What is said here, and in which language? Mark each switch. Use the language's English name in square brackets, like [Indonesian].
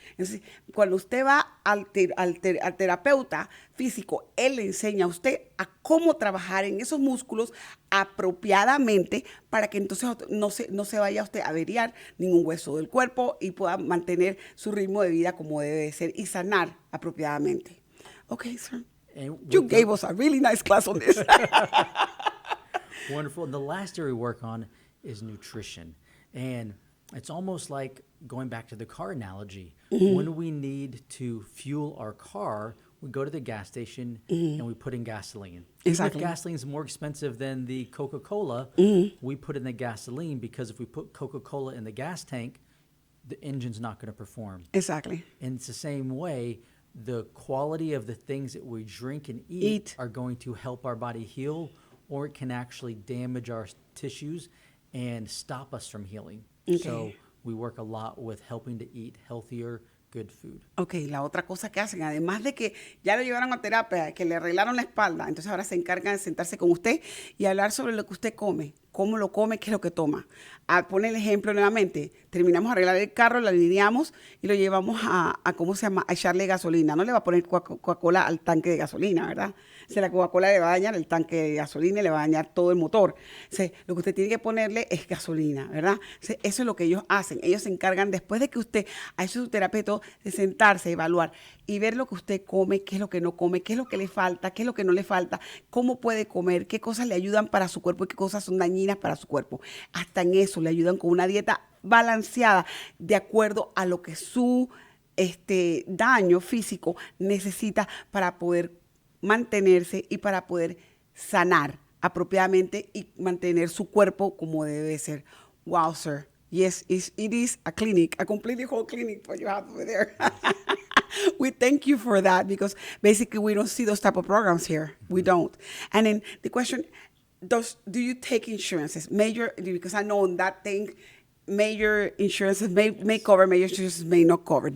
[Spanish] Entonces, cuando usted va al terapeuta físico, él le enseña a usted a cómo trabajar en esos músculos apropiadamente para que entonces no se vaya usted a averiar ningún hueso del cuerpo y pueda mantener su ritmo de vida como debe de ser y sanar apropiadamente. [English] Okay, sir. You gave us a really nice class on this. Wonderful. And the last area we work on is nutrition. And it's almost like going back to the car analogy. When we need to fuel our car, we go to the gas station and we put in gasoline. Exactly. If gasoline is more expensive than the Coca-Cola, we put in the gasoline because if we put Coca-Cola in the gas tank, the engine's not going to perform. Exactly. And it's the same way, the quality of the things that we drink and eat are going to help our body heal, or it can actually damage our tissues and stop us from healing. Okay. So we work a lot with helping to eat healthier, good food. [Spanish] Ok, la otra cosa que hacen, además de que ya lo llevaron a terapia, que le arreglaron la espalda, entonces ahora se encargan de sentarse con usted y hablar sobre lo que usted come, cómo lo come, qué es lo que toma. Pone el ejemplo nuevamente, terminamos de arreglar el carro, lo alineamos y lo llevamos a ¿cómo se llama? A echarle gasolina. No le va a poner Coca-Cola al tanque de gasolina, ¿verdad? O sea, la Coca-Cola le va a dañar el tanque de gasolina y le va a dañar todo el motor. O sea, lo que usted tiene que ponerle es gasolina, ¿verdad? O sea, eso es lo que ellos hacen. Ellos se encargan, después de que usted ha hecho su terapeuta, de sentarse, evaluar y ver lo que usted come, qué es lo que no come, qué es lo que le falta, qué es lo que no le falta, cómo puede comer, qué cosas le ayudan para su cuerpo y qué cosas son dañinas para su cuerpo. Hasta en eso le ayudan con una dieta balanceada de acuerdo a lo que su daño físico necesita para poder mantenerse y para poder sanar apropiadamente y mantener su cuerpo como debe ser. [English] Wow, sir. Yes, it is a clinic, a completely whole clinic what you have over there. We thank you for that because basically we don't see those type of programs here. We don't. And then the question, do you take insurances? Because I know that thing, major insurances may cover, major insurances may not cover.